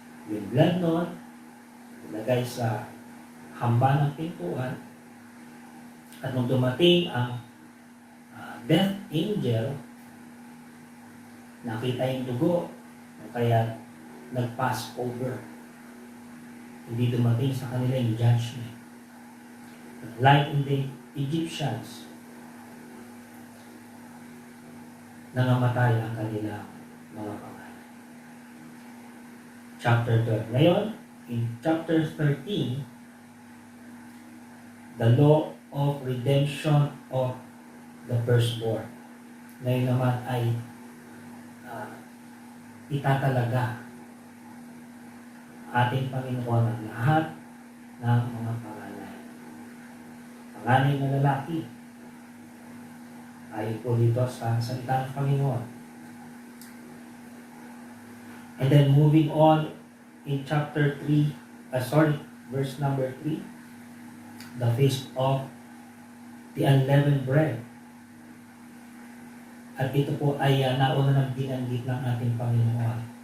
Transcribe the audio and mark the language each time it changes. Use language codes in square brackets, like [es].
[tl] yung blood nun, ilagay sa hamba ng pintuan, at nung dumating ang [en] death angel, [tl] nakita yung dugo, kaya nag-pass over. Hindi dumating sa kanila yung judgment. [en] Like in the Egyptians, [tl] nangamatay ang kanilang mga pangalan. [en] Chapter 12. Ngayon, in chapter 13, the law of redemption of the firstborn. [tl] Ngayon naman ay itatalaga ating Panginoon ang lahat ng mga panganay. Panganay na lalaki ay po dito sa salita ng Panginoon. [en] And then moving on in chapter 3, verse number 3, the feast of the unleavened bread. [tl] At ito po ay nauna nang binanggit ng ating Panginoon.